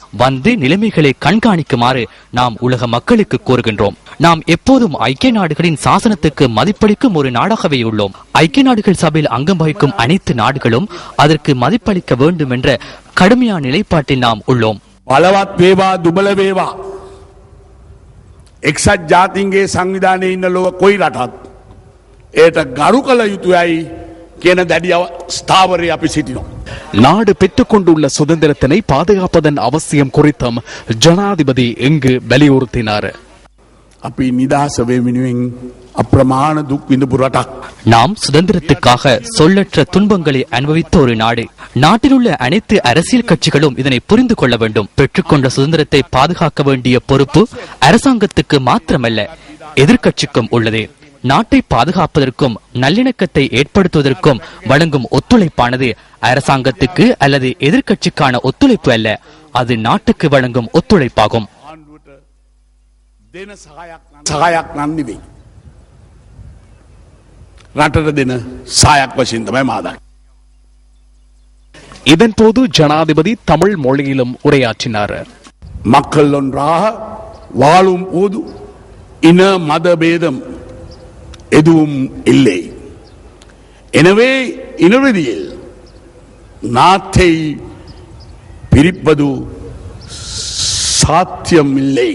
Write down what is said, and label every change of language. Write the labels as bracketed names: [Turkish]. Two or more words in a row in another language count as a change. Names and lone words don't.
[Tamil] வந்து நிலைமைகளை கண்காணிக்குமாறு நாம் உலக மக்களுக்கு கோருகின்றோம். நாம் எப்போதும் ஐக்கிய நாடுகளின் சாசனத்துக்கு மதிப்பளிக்கும் ஒரு நாடாகவே உள்ளோம். ஐக்கிய நாடுகள் சபையில் அங்கம் வகிக்கும் அனைத்து நாடுகளும் அதற்கு மதிப்பளிக்க வேண்டும் என்ற கடுமையான நிலைப்பாட்டில் நாம் உள்ளோம். [Sinhala] பலවත් වේවා දුබල වේවා එක්සත් ජාතීන්ගේ සංවිධානයේ ඉන්න ලෝක කොයි රටත් ඒට ගරු කළ යුතුයයි කියන දැඩි ස්ථාවරයේ අපි සිටිනවා. [Tamil] நாடு பெற்றுக் கொண்டுள்ள சுதந்திரத்தினை பாதுகாப்பதன் அவசியம் குறித்தும் ஜனாதிபதி இங்கு வலியுறுத்தினார். [Sinhala] අපි නිදහස වෙනුවෙන් අප්‍රමාණ දුක් විඳපු රටක්. [Tamil] நாம் சுதந்திரத்துக்காக சொல்லற்ற துன்பங்களை அனுபவித்த ஒரு நாடு. நாட்டில் உள்ள அனைத்து அரசியல் கட்சிகளும் இதனை புரிந்து கொள்ள வேண்டும். பெற்றுக்கொண்ட சுதந்திரத்தை பாதுகாக்க வேண்டிய பொறுப்பு அரசாங்கத்துக்கு மாத்திரமல்ல, எதிர்க்கட்சிக்கும் உள்ளது. நாட்டை பாதுகாப்பதற்கும் நல்லிணக்கத்தை ஏற்படுத்துவதற்கும் வழங்கும் ஒத்துழைப்பானது அரசாங்கத்துக்கு அல்லது எதிர்க்கட்சிக்கான ஒத்துழைப்பு அல்ல, அது நாட்டுக்கு வழங்கும் ஒத்துழைப்பாகும். [Sinhala] දෙන සහයක් නම් නෙවෙයි. රටට දෙන සහයක් වශයෙන් තමයි මාදක්. [Tamil] இதன்போது ஜனாதிபதி தமிழ் மொழியிலும் உரையாற்றினார். மக்கள் ஒன்றாக வாழும் போது இன மத பேதம் எதுவும் இல்லை. எனவே இறுதியில் நாட்டை பிரிப்பது சாத்தியமில்லை.